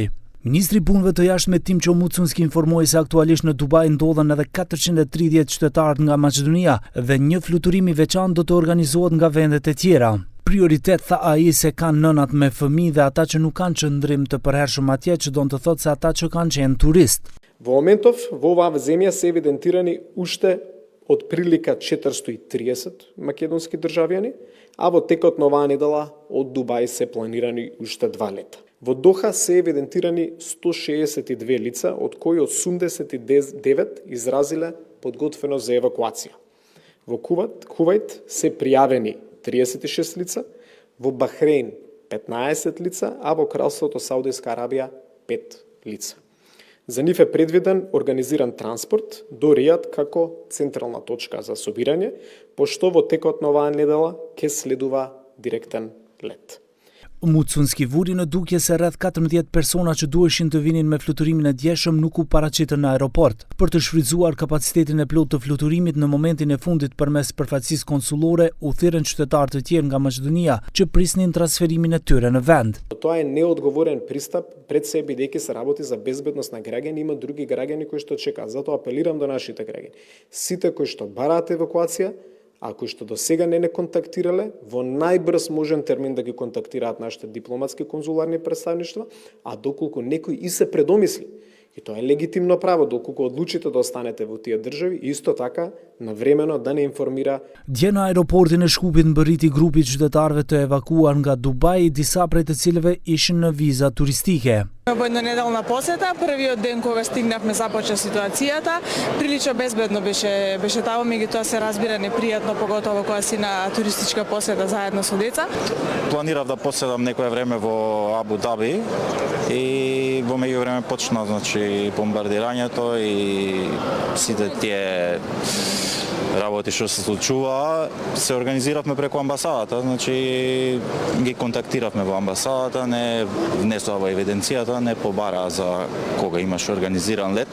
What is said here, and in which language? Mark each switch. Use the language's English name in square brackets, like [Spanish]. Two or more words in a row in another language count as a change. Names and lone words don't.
[Albanian] Ministri i Punëve të Jashtme Timço Mucunski informoi se aktualisht në Dubai ndodhen edhe 430 qytetarë nga Maqedonia dhe një fluturim i veçantë do të organizohet nga vendet e tjera. Prioritet, tha ai, se kanë nënat me fëmijë dhe ata që nuk kanë qëndrim të përhershëm atje, që do të thotë se ata që kanë qenë turist. [Macedonian] Во моментов во оваа земја се евидентирани уште од прилика 430 македонски државјани, а во текот на оваа недела од Дубај се планирани уште 2 лета. Во Доха се евидентирани 162 лица, од кои 89 изразиле подготвеност за евакуација. Во Кувајт се пријавени 36 лица, во Бахрейн 15 лица, а во Кралството Саудиска Арабија 5 лица. За нив е предвиден организиран транспорт до Ријад како централна точка за собирање, пошто во текот на оваа недела ќе следува директен лет. [Albanian] Mucunski vuri në dukje se rreth 14 persona që duheshin të vinin me fluturimin e djeshëm nuk u paraqitën në aeroport. Për të shfrytzuar kapacitetin e plot të fluturimit në momentin e fundit përmes përfaqësisë konsullore, u thirrën qytetarë të tjerë nga Maqedonia që prisnin transferimin e tyre në vend. [Macedonian] Тоа е неодговорен пристап пред се, бидејќи се работи за безбедност на граѓани, има други граѓани кои што чекаат. Затоа апелирам до нашите граѓани. Сите кои што бараат евакуација, а кои што до сега не контактирале, во најбрз можен термин да ги контактираат нашите дипломатски конзуларни представништва, а доколку некој и се предомисли, и тоа е легитимно право, доколку одлучите да останете во тие држави, исто така навремено да не информира. [Albanian] Dje në aeroportin e Shkupit mbërriti grupi qytetarëve të evakuar nga Dubai, disa prej të cilëve ishin në viza turistike. [Macedonian] Во еднонеделна посета, првиот ден кога стигнавме започна ситуацијата, прилично безбедно беше таму, меѓутоа се разбира непријатно, поготово кога си на туристичка посета заедно со деца. Планирав да поседам некое време во Абу Даби и во меѓувреме почна бомбардирањето и сите тие работи што се случува, се организиравме преку амбасадата, ги контактиравме во амбасадата, не внесува во евиденцијата, не побара за кога имаш организиран лет.